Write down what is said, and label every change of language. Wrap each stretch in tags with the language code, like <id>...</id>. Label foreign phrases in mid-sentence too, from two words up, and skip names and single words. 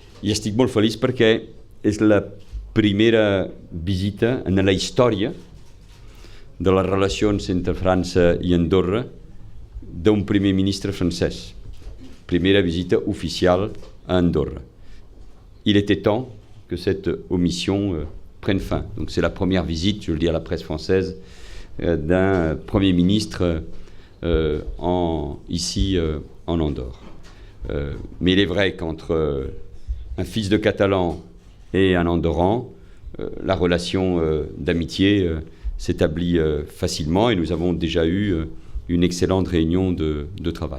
<ca>I estic molt feliç perquè és la primera visita en la història de les relacions entre França i Andorra d'un primer ministre francès. Primera visita</ca> <fr>officielle à Andorre. Il était temps que cette omission prenne fin. Donc c'est la première visite, je le dis à la presse française, d'un Premier ministre ici en Andorre. Mais il est vrai qu'entre un fils de Catalan et un Andorran, la relation d'amitié s'établit facilement et nous avons déjà eu une excellente réunion de travail.</fr>